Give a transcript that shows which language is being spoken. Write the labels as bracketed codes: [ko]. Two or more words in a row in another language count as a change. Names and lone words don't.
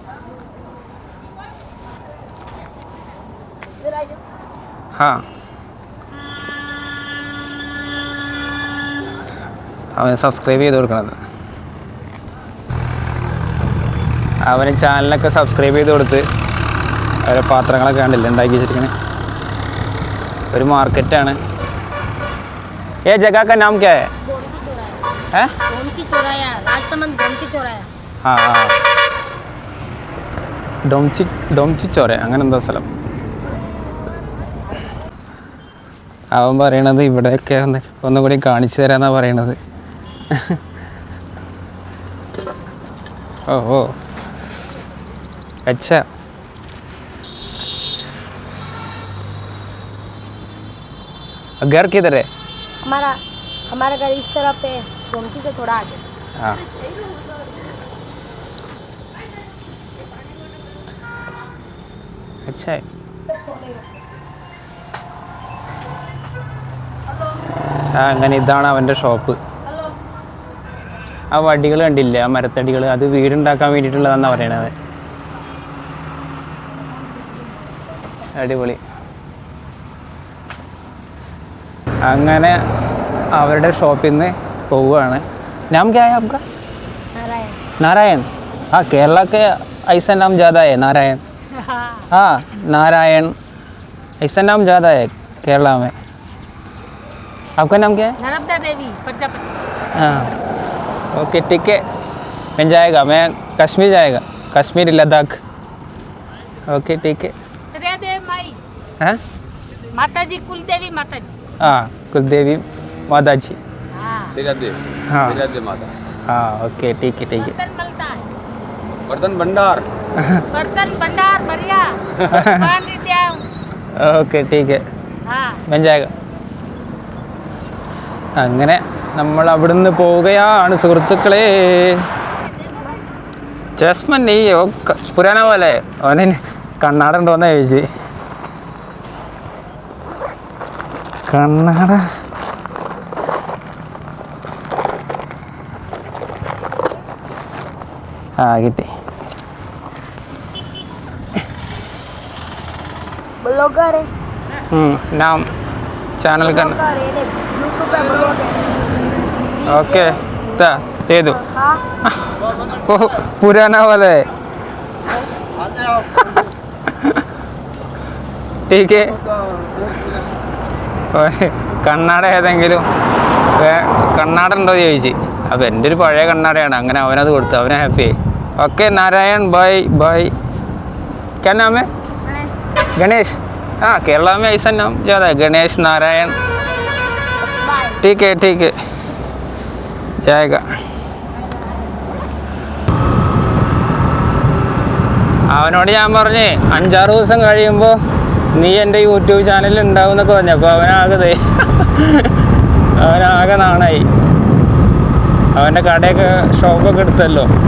[ml] ഹാ, അവന് സബ്സ്ക്രൈബ് ചെയ്ത് കൊടുക്കണത്. അവന് ചാനലൊക്കെ സബ്സ്ക്രൈബ് ചെയ്ത് കൊടുത്ത് ഓരോ പാത്രങ്ങളൊക്കെ കണ്ടില്ല ഉണ്ടാക്കി വെച്ചിരിക്കണേ. ഒരു മാർക്കറ്റാണ്. [hi] ये जगह का नाम क्या है? गोमती चौराया, राजसमंद गोमती चौराया. हाँ हाँ, [ml] ഡോംചി ചോര അങ്ങനെ എന്തോ സ്ഥലം. അവൻ പറയണത് ഇവിടെയൊക്കെ ഒന്നുകൂടി കാണിച്ചു തരാന്നാണ് പറയണത്. [hi] ഓ अच्छा, घर किधर है? हमारा घर इस तरफ पे गोमती से थोड़ा आगे. हाँ, अच्छा है. [ml] അങ്ങനെ ഇതാണ് അവൻ്റെ ഷോപ്പ്. ആ വടികൾ കണ്ടില്ലേ, ആ മരത്തടികൾ, അത് വീടുണ്ടാക്കാൻ വേണ്ടിയിട്ടുള്ളതാണെന്നാണ് പറയണത്. അടിപൊളി. അങ്ങനെ അവരുടെ ഷോപ്പിൽ നിന്ന് പോവുകയാണ്. [hi] नाम क्या है आपका? नारायण. हाँ, केरला के ऐसा नाम ज़्यादा है, नारायण. हाँ, नारायण ऐसा नाम ज़्यादा है केरला में. आपका नाम क्या है? नर्मदा देवी प्रजापति. हाँ, ओके ठीक है, मैं जाएगा, मैं कश्मीर जाएगा, कश्मीर लद्दाख. ओके ठीक है. श्रेयदेव माई. हाँ, माता जी कुलदेवी माता जी. हाँ कुलदेवी माता जी. हाँ. सिरादेव. हाँ. सिरादेव माता. हाँ ओके ठीक है ठीक है. बर्तन मिलता है. बर्तन भंडार. बर्तन भंडार बढ़िया. पानी दिया. ओके ठीक हाँ. മെഞ്ചായക. [ml] അങ്ങനെ നമ്മൾ അവിടുന്ന് പോവുകയാണ് സുഹൃത്തുക്കളെ. ജസ്മൻ ഈ പുരാന പോലെ അവന് കണ്ണാട ഉണ്ടോയെന്ന് ചോദിച്ചു. കണ്ണാട ആ കിട്ടി. [hi] ब्लॉगर है. नाम चैनल का ब्लॉगर है, ये यूट्यूब पे ब्लॉग है. ओके दे दो. हाँ. ओ पुराना वाला है. ठीक है. [ml] കണ്ണാട ഏതെങ്കിലും കണ്ണാട ഉണ്ടോ ചോദിച്ചു. അപ്പോൾ എൻ്റെ ഒരു പഴയ കണ്ണാടയാണ്. അങ്ങനെ അവനത് കൊടുത്തു, അവനെ ഹാപ്പി ആയി. ഓക്കെ നാരായൺ [en] bye bye. [hi] क्या नाम है? गणेश. हाँ केरला में ऐसा नाम ज़्यादा है, गणेश नारायण. ठीक है जाएगा. [ml] അവനോട് ഞാൻ പറഞ്ഞേ 5-6 ദിവസം കഴിയുമ്പോൾ നീ എൻ്റെ യൂട്യൂബ് ചാനലിൽ ഉണ്ടാവും എന്നൊക്കെ പറഞ്ഞു. അപ്പോൾ അവനാകെ നാണായി. അവൻ്റെ കടയൊക്കെ ഷോപ്പൊക്കെ എടുത്തല്ലോ.